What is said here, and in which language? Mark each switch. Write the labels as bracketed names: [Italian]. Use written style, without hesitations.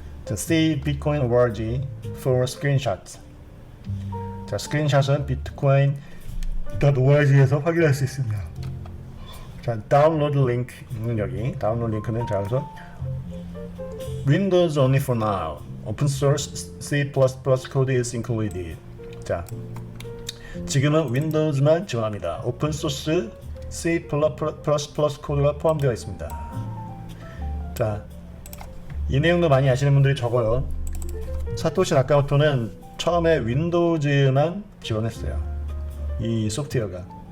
[English] See Bitcoin org for screenshots. [Korean] 자, 스크린샷은 bitcoin.org에서 확인할 수 있습니다. 자, 다운로드 링크는 여기. 다운로드 링크는 자, 그래서 [English] Windows only for now. Open source C++ code is included. [Korean] 자, 지금은 윈도우즈만 지원합니다. 오픈 소스 C++ 코드가 포함되어 있습니다. 자, 이 내용도 많이 아시는 분들이 적어요. 사토시 나카모토는 처음에 윈도우즈만 지원했어요. 이 소프트웨어가.